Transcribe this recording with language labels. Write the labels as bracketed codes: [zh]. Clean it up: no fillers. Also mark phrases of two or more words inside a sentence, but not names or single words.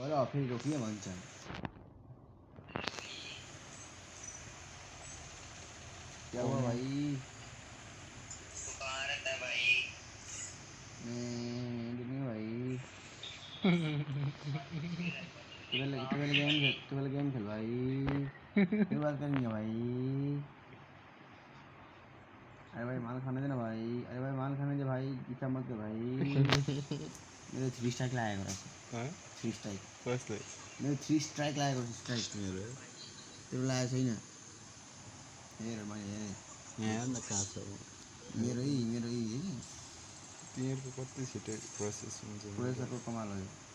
[ne] फेरि रोकिए भन्छ [hi] क्या हुआ भाई मैं भाई 12 गेम खेल भाई फिर बात करेंगे भाई अरे भाई माल खाने देना भाई अरे भाई माल खाने दे भाई पीछा मत कर भाई मेरे 3 स्ट्राइक [ne] लागेको रहेछ [hi] 3 स्ट्राइक [ne] कसले मेरो 3 स्ट्राइक लागेको छ स्ट्राइक मेरो त्यो लागेको छैन हेर मैले हेरेँ यहाँ न कहाँ छ मेरो होइन तिनीहरूको कति छिटो प्रोसेस हुन्छ प्रोसेसरको कमाल हो यो